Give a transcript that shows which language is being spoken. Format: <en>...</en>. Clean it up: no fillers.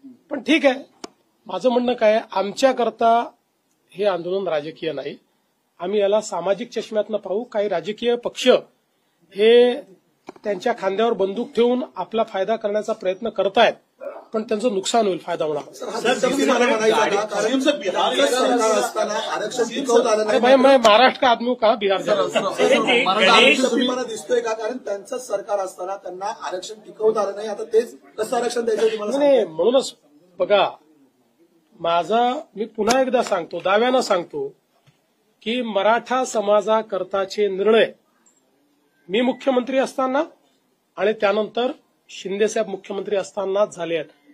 <mr>पण ठीक आहे, माझं म्हणणं काय, आमच्याकरता हे आंदोलन राजकीय नाही. आम्ही याला सामाजिक चष्म्यातनं पाहू. काही राजकीय पक्ष हे त्यांच्या खांद्यावर बंदूक ठेवून आपला फायदा करण्याचा प्रयत्न करतायत, पण त्यांचं नुकसान होईल, फायदा होणार.</mr> <hi>अरे भाई, मैं महाराष्ट्र का आदमी का बिहार</hi> <mr>दिसतोय का? कारण त्यांचं सरकार असताना त्यांना आरक्षण टिकवता आलं नाही, आता तेच कसं आरक्षण द्यायचं? नाही, म्हणूनच बघा, मी पुन्हा एकदा सांगतो, दाव्यानं सांगतो की मराठा समाजाकरताचे निर्णय मी मुख्यमंत्री असताना आणि त्यानंतर शिंदेसाहेब मुख्यमंत्री असतानाच झाले आहेत.</mr>